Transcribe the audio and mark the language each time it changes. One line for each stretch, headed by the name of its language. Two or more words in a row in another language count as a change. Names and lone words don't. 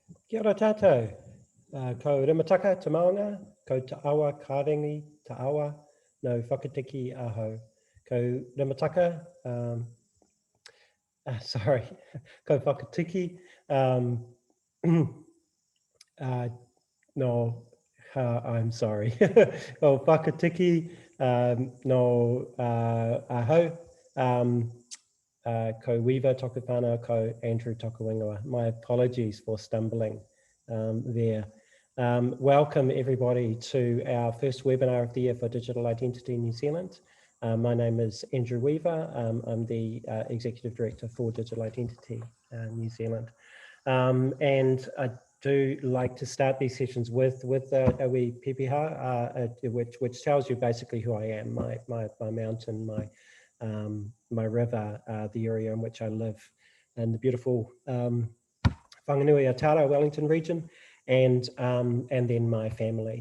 Māori: Kia ora tātou, ko Rimataka te maunga, ko te awa kārengi te awa, no whakatiki aho. Ko Rimataka, sorry, ko whakatiki,
English: no, I'm sorry,
Māori: ko whakatiki, no aho, ko Weaver toku whānau, ko Andrew toku ingoa.
English: My apologies for stumbling there. Welcome everybody to our first webinar of the year for Digital Identity New Zealand. My name is Andrew Weaver. I'm the Executive Director for Digital Identity New Zealand. And I do like to start these sessions with a wee pipiha, which tells you basically who I am, my mountain, my river, the area in which I live, and the beautiful Whanganui Aotearoa, Wellington region, and then my family.